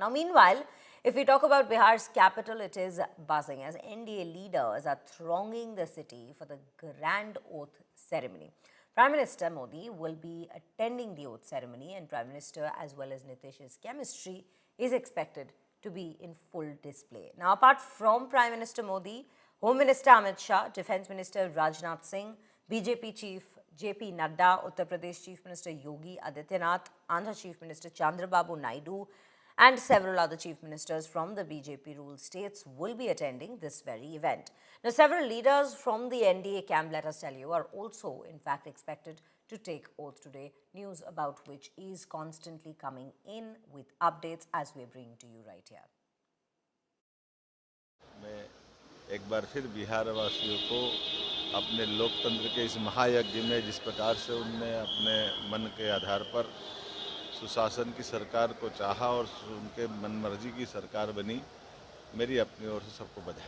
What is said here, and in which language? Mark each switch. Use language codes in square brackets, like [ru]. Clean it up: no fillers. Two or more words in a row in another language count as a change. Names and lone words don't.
[en] Now, meanwhile, if we talk about Bihar's capital, it is buzzing as NDA leaders are thronging the city for the grand oath ceremony. Prime Minister Modi will be attending the oath ceremony, and Prime Minister as well as Nitish's chemistry is expected to be in full display. Now, apart from Prime Minister Modi, Home Minister Amit Shah, Defence Minister Rajnath Singh, BJP Chief JP Nadda, Uttar Pradesh Chief Minister Yogi Adityanath, Andhra Chief Minister Chandrababu Naidu, and several other chief ministers from the BJP-ruled states will be attending this very event. Now, several leaders from the NDA camp, let us tell you, are also in fact expected to take oath today, news about which is constantly coming in with updates as we bring to you right here. [hi] मैं एक बार फिर बिहार वासियों को अपने लोकतंत्र के इस महायज्ञ में जिस प्रकार से उनने अपने मन के आधार पर सुशासन की सरकार को चाहा और उनके मनमर्जी की सरकार बनी, मेरी अपनी ओर से सबको बधाई।